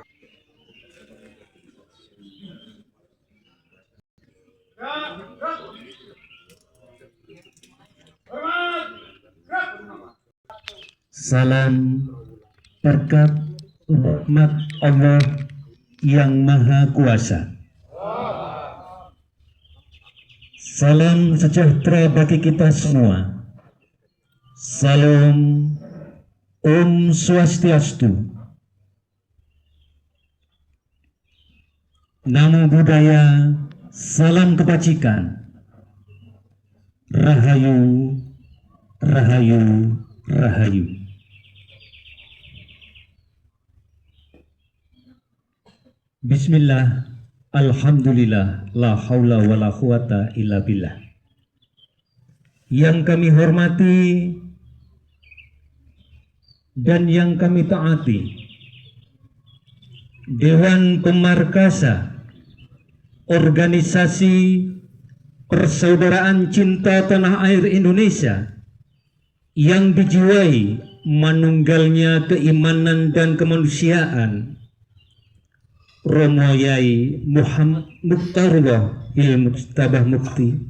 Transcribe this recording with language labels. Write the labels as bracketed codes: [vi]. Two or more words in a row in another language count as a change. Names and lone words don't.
[id] Salam berkat rahmat Allah yang Maha Kuasa. Salam sejahtera bagi kita semua. Salam [ban] Om Swastiastu. [pi] Namo Buddhaya, [id] salam kebajikan. [jv] Rahayu, Rahayu, Rahayu. [ar] بسم الله، الحمد لله، لا حول ولا قوة إلا بالله. [id] Yang kami hormati dan yang kami taati, Dewan Pemarkasa Organisasi Persaudaraan Cinta Tanah Air Indonesia yang dijiwai manunggalnya keimanan dan kemanusiaan, Romo Yai Muhammad Mukhtarullah Mujtabah Mukti,